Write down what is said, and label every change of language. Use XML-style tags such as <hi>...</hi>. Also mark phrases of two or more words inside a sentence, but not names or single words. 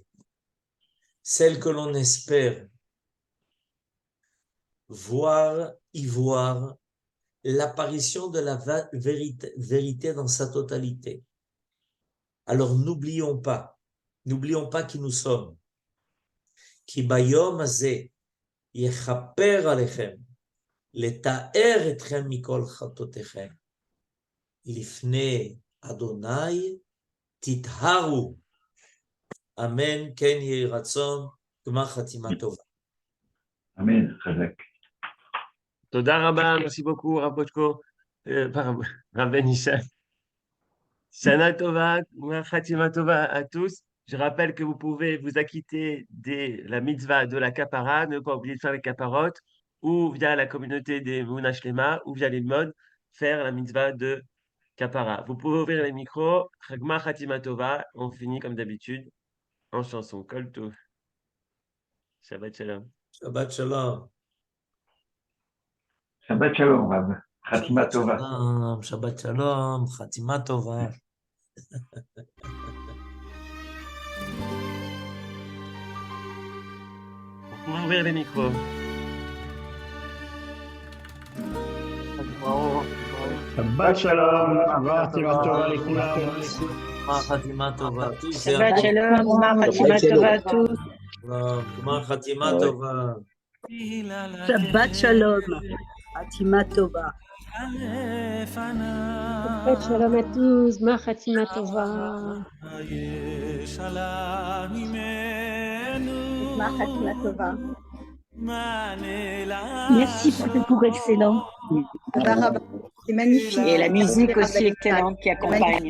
<fr>Celle que l'on espère y voir l'apparition de la vérité dans sa totalité. Alors n'oublions pas N'oublions pas qui nous sommes.</fr> <he>כי ביום הזה יכפר עליכם לתאר אתכם מכל חטאותיכם. לפני אדוני תטהרו. אמן, כן יהי רצון, גמר חתימה טובה. אמן, חזק. תודה רבה,</he> <fr>merci beaucoup, Rav Bochko, Rav Ben Ishai.</fr> <he>שנה טובה, חתימה טובה</he> <fr>à tous. Je rappelle que vous pouvez vous acquitter de la mitzvah de la kapara, ne pas oublier de faire les kaparot, ou via la communauté des Mouna Shlema, ou via les modes, faire la mitzvah de kapara. Vous pouvez ouvrir les micros.</fr> <he>גמר חתימה טובה.</he> <fr>On finit comme d'habitude en chanson.</fr> <he>כל טוב. שבת שלום. שבת שלום. שבת שלום, רב. חתימה טובה. שבת שלום, חתימה טובה.</he> <fr>Vous pouvez ouvrir les micros.</fr> <he>שבת שלום, חתימה טובה לכולם. חתימה טובה. שבת שלום, חתימה טובה</he> <fr>à tous.</fr> <he>גמר חתימה טובה. שבת שלום, חתימה טובה. שבת שלום</he> <fr>à tous,</fr> <he>גמר חתימה טובה. גמר חתימה טובה.</he> <fr>Merci pour ce cours excellent. C'est magnifique. Et la musique aussi excellente qui accompagne.</fr>